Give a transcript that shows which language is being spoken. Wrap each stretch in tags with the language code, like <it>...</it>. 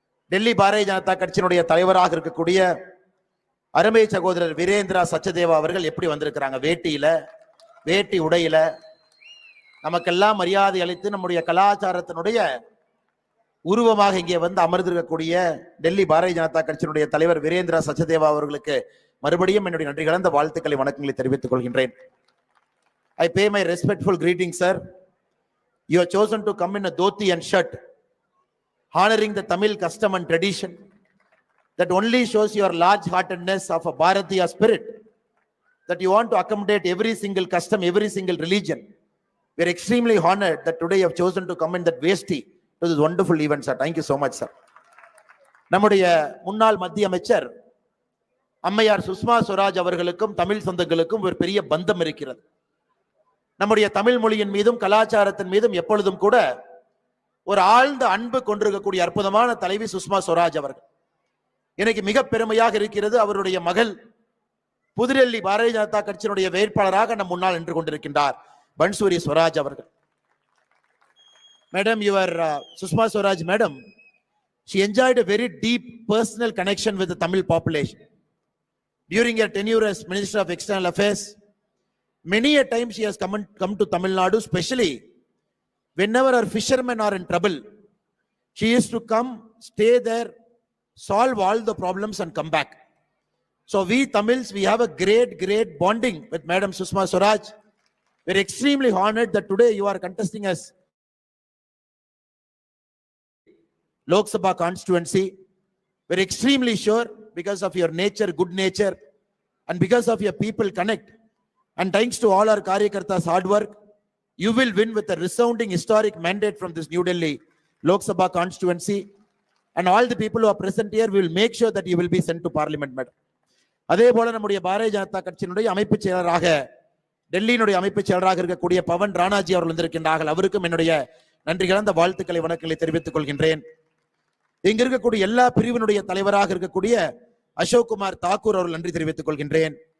<ta>டெல்லி பாரதிய ஜனதா கட்சியினுடைய தலைவராக இருக்கக்கூடிய அருமை சகோதரர் வீரேந்திரா சச்தேவா அவர்கள் எப்படி வந்திருக்கிறாங்க, வேட்டி உடையில நமக்கெல்லாம் மரியாதை அளித்து நம்முடைய கலாச்சாரத்தினுடைய உருவமாக இங்கே வந்து அமர்ந்திருக்கக்கூடிய டெல்லி பாரதிய ஜனதா கட்சியினுடைய தலைவர் வீரேந்திரா சச்தேவா அவர்களுக்கு மறுபடியும் என்னுடைய நன்றி கலந்த வாழ்த்துக்களை, வணக்கங்களை தெரிவித்துக் கொள்கின்றேன்.</ta> <en>I pay my respectful greetings, sir, You have chosen to come in a dhoti and shirt, honoring the Tamil custom and tradition. That only shows your large-heartedness of a Bharatiya spirit, that you want to accommodate every single custom, every single religion. We are extremely honored that today you have chosen to come in that vesti to this wonderful event, sir. Thank you so much, sir.</en> <ta>நம்முடைய முன்னாள் மத்திய அமைச்சர் அம்மையார் சுஷ்மா ஸ்வராஜ் அவர்களுக்கும் தமிழ் சொந்தங்களுக்கும் ஒரு பெரிய பந்தம் இருக்கிறது. நம்முடைய தமிழ் மொழியின் மீதும் கலாச்சாரத்தின் மீதும் எப்பொழுதும் கூட ஒரு ஆழ்ந்த அன்பு கொண்டிருக்கக்கூடிய அற்புதமான தலைவி சுஷ்மா ஸ்வராஜ் அவர்கள். எனக்கு மிக பெருமையாக இருக்கிறது, அவருடைய மகள் புதுடெல்லி பாரதிய ஜனதா கட்சியினுடைய வேட்பாளராக நம் முன்னால் நின்று கொண்டிருக்கின்றார் பன்சூரி ஸ்வராஜ் அவர்கள்.</ta> <en>Madam, your Sushma Swaraj madam, she enjoyed a very deep personal connection with the Tamil population. During her tenure as Minister of External Affairs, many a time she has come to Tamil Nadu, especially whenever our fishermen are in trouble. She used to come, stay there, solve all the problems and come back. So we Tamils, we have a great bonding with Madam Sushma Swaraj. We're extremely honored that today you are contesting as Lok Sabha constituency. We're extremely sure because of your nature, good nature, and because of your people connect, and thanks to all our Karyakartas' hard work, you will win with a resounding historic mandate from this New Delhi Lok Sabha constituency. And all the people who are present here will make sure that you will be sent to parliament, madam.</en> <ta>அதே போல நம்முடைய பாரதிய ஜனதா கட்சியினுடைய அமைப்பு செயலராக டெல்லியினுடைய அமைப்பு செயலராக இருக்கக்கூடிய பவன் ராணாஜி அவர்கள் வந்திருக்கின்றார்கள். அவருக்கும் என்னுடைய நன்றி கலந்த வாழ்த்துக்களை வணக்கங்களை தெரிவித்துக் கொள்கின்றேன். இங்க இருக்கக்கூடிய எல்லா பிரிவினுடைய தலைவராக இருக்கக்கூடிய அசோக் குமார் தாக்கூர் அவர்கள் நன்றி தெரிவித்துக் கொள்கின்றேன்.</ta>